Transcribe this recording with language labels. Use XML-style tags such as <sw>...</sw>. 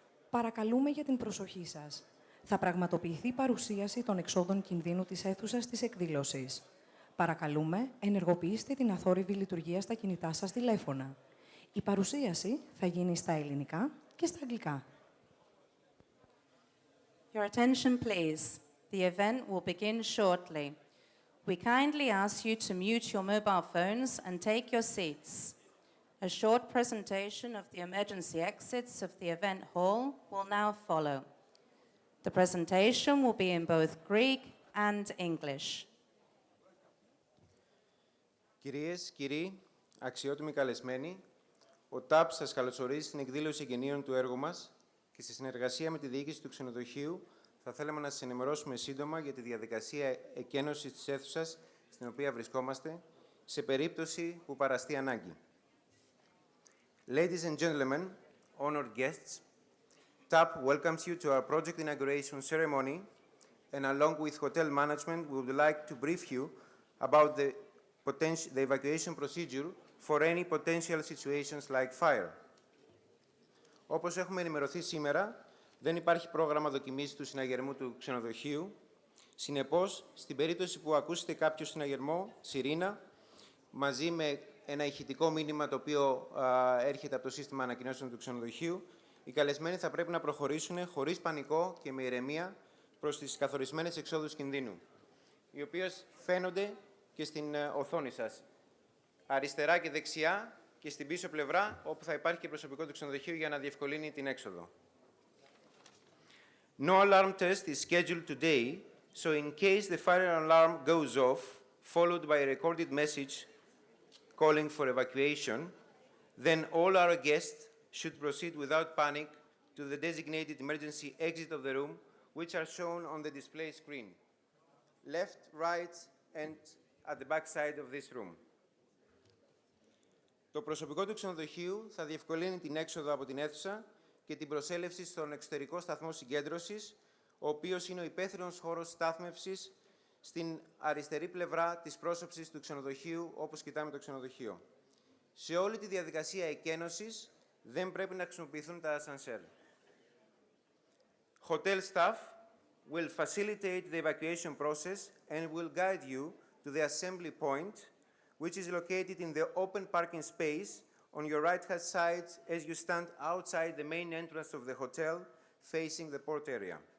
<el>Παρακαλούμε για την προσοχή σας. Θα πραγματοποιηθεί παρουσίαση των εξόδων κινδύνου της αίθουσας της εκδήλωσης. Παρακαλούμε, ενεργοποιήστε την αθόρυβη λειτουργία στα κινητά σας τηλέφωνα. Η παρουσίαση θα γίνει στα ελληνικά και στα αγγλικά.</el> <en>Your attention, please. The event will begin shortly. We kindly ask you to mute your mobile phones and take your seats. A short presentation of the emergency exits of the event hall will now follow. The presentation will be in both Greek and English.</en> <el>Κυρίες, κύριοι, αξιότιμοι καλεσμένοι, ο ΤΑΠ σας καλωσορίζει στην εκδήλωση εγγενείων του έργου μας και σε συνεργασία με τη διοίκηση του ξενοδοχείου θα θέλαμε να σας ενημερώσουμε σύντομα για τη διαδικασία εκένωσης της αίθουσας στην οποία βρισκόμαστε, σε περίπτωση που παραστεί ανάγκη.</el> <en>Ladies and gentlemen, honored guests, TAP welcomes you to our project inauguration ceremony, and along with hotel management, we would like to brief you about the evacuation procedure for any potential situations like fire.</en> <el>Όπως έχουμε ενημερωθεί σήμερα, δεν υπάρχει πρόγραμμα δοκιμής του συναγερμού του ξενοδοχείου. Συνεπώς, στην περίπτωση που ακούσετε κάποιο συναγερμό, σιρήνα, μαζί με ένα ηχητικό μήνυμα το οποίο έρχεται από το σύστημα ανακοινώσεων του ξενοδοχείου, οι καλεσμένοι θα πρέπει να προχωρήσουν χωρίς πανικό και με ηρεμία προς τις καθορισμένες εξόδους κινδύνου, οι οποίες φαίνονται και στην οθόνη σας, αριστερά και δεξιά και στην πίσω πλευρά, όπου θα υπάρχει και προσωπικό του ξενοδοχείου για να διευκολύνει την έξοδο.</el> <en>No alarm test is scheduled today, so in case the fire alarm goes off, followed by a recorded message calling for evacuation, then all our guests should proceed without panic to the designated emergency exit of the room, which are shown on the display screen, left, right, and at the back side of this room.</en> <el>Το προσωπικό του ξενοδοχείου θα διευκολύνει την έξοδο από την αίθουσα και την προσέλευση στον εξωτερικό σταθμό συγκέντρωσης, ο οποίος είναι ο υπαίθριος χώρος στάθμευσης στην αριστερή πλευρά της πρόσωψης του ξενοδοχείου, όπως κοιτάμε το ξενοδοχείο. Σε όλη τη διαδικασία εκένωσης δεν πρέπει να χρησιμοποιηθούν τα ασανσέρ.</el> <en>Hotel staff will facilitate the evacuation process and will guide you to the assembly point, which is located in the open parking space on your right-hand side as you stand outside the main entrance of the hotel, facing the port area.</en>